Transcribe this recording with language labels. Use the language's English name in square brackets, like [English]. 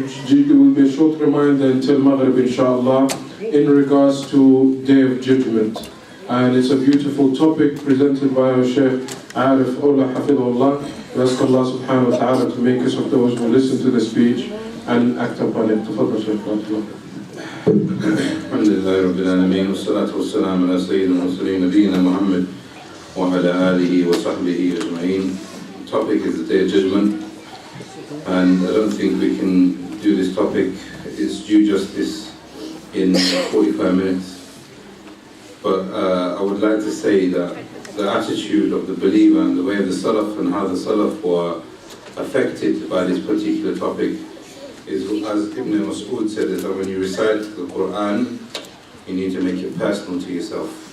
[English] It will be a short reminder until Maghrib inshallah in regards to Day of Judgment. And it's a beautiful topic presented by our Shaykh Ariff, Olla, Hafidhullah. We ask Allah subhanahu wa ta'ala to make us of those who listen to the speech and act upon it. [Arabic] تفضل شيخ. الحمد لله رب العالمين والصلاة والسلام على سيد المرسلين نبينا محمد وعلى آله وصحبه أجمعين. [English] The topic is the Day of Judgment, and I don't think we can do this topic its due justice in 45 minutes. But I would like to say that the attitude of the believer and the way of the Salaf and how the Salaf were affected by this particular topic is, as Ibn Mas'ud said, is that when you recite the Quran, you need to make it personal to yourself.